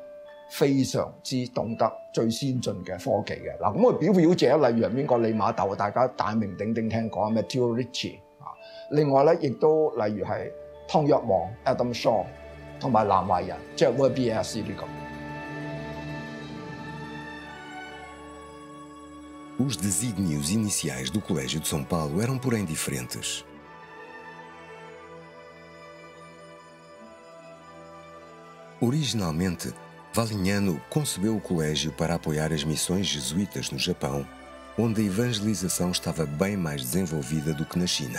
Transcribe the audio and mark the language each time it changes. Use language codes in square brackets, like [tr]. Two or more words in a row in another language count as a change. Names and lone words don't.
[yue] 非常之懂得最先進嘅科技嘅。嗱，咁我表者例如係邊個？利瑪竇，大家大名鼎鼎聽講咩 Matteo Ricci 啊。另外咧，亦都例如係湯若望 Adam Shaw 同埋南懷仁即係 VBS 呢個。 [pt] Os desígnios iniciais do Colégio de São Paulo eram, porém, diferentes. Originalmente, Valignano concebeu o colégio para apoiar as missões jesuítas no Japão, onde a evangelização estava bem mais desenvolvida do que na China.